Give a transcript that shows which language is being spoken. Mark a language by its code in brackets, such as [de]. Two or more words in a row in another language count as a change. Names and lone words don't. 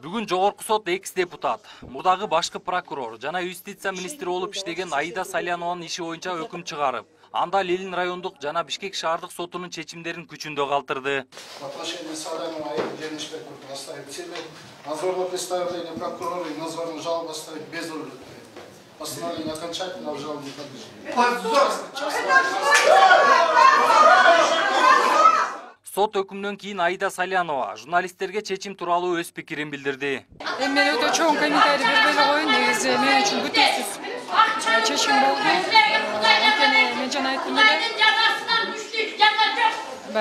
[ky] Жогорку сот экс-депутат, мурдагы башкы прокурор жана юстиция министри болуп иштеген Аида Салянованын иши боюнча өкүм чыгарып, анда Ленин райондук жана Бишкек шаардык сотунун чечимдерин күчүндө калтырды. [ru] В отношении Салянова Аиды Денишбековны оставить себе. Надзорное представление прокурора и надзорную жалобу оставить без удовлетворения. Постановление окончательно жалобы не подлежит. [ky] Сот өкүмдөн кийин Аида Салянова журналисттерге чечим тууралуу өз пикирин билдирди. Мен өтө чоң комментарий бербей эле коеюн. Негизи мен үчүн бүтүнсүз чечим болду. Анткени мен жана айттым эле.